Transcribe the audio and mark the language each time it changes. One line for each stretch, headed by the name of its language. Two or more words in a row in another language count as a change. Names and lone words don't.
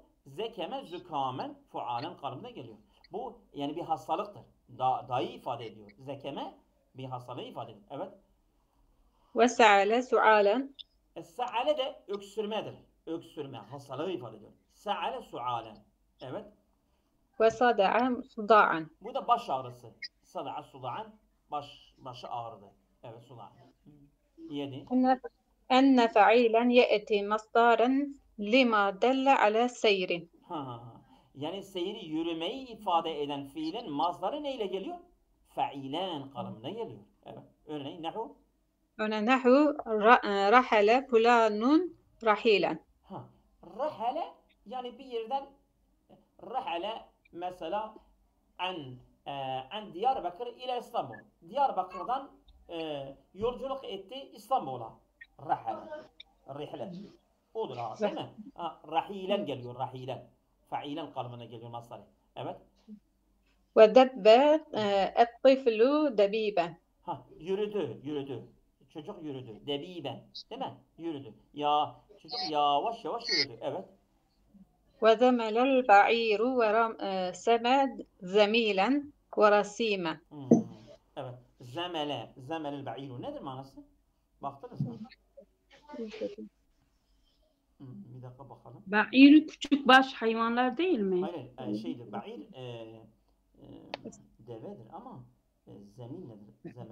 Arabic: زكم زكاما فعالا
Turkish: kalıbına geliyor. Bu yani bir hastalıktır. Dahi ifade ediyor. Zekeme bir hastalığı ifade ediyor. Evet.
Arabic: وسعل سعالا
Turkish: Es-sa'ale de öksürmedir. Öksürme, hastalığı ifade ediyor.
Arabic: سعل سعالا. Evet. وصدع صداعا.
Turkish: Bu da baş ağrısı.
Arabic: صدع صداعا
Turkish: başı ağrıdı. Evet sudan. 7.
Arabic: أن فعيلا يأتي مصدرا لما دل على سير.
Turkish: Yani seyri yürümeyi ifade eden fiilin mazdarı neyle geliyor? Fa'ilen kalıbına geliyor. Evet. Örneğin nehu.
Arabic: نحو رحل فلان رحيلا.
Turkish: Rahale yani bir yerden rahale mesela an Diyarbakır ile İstanbul. Diyarbakır'dan yolculuk etti İstanbul'a. Rahale. Rihle. Odur ha değil mi? Rahilen geliyor. Rahilen. Fa'ilen kalıbına geliyor masları. Evet.
Arabic: ودب الطفل دبيبا.
Turkish: Yürüdü. Çocuk yürüdü. Debiben. Değil mi? Yürüdü. Ya çocuk yavaş yürüdü. Evet.
Arabic: وذمل البعير سمد زميلا ورسيما.
Turkish: Evet.
Arabic: ذمل البعير
Turkish: nedir manası? Baktınız mı? Bir dakika bakalım. Ba'ir küçük baş hayvanlar değil mi? Hayır, şeydir. Ba'ir devedir ama zemin nedir?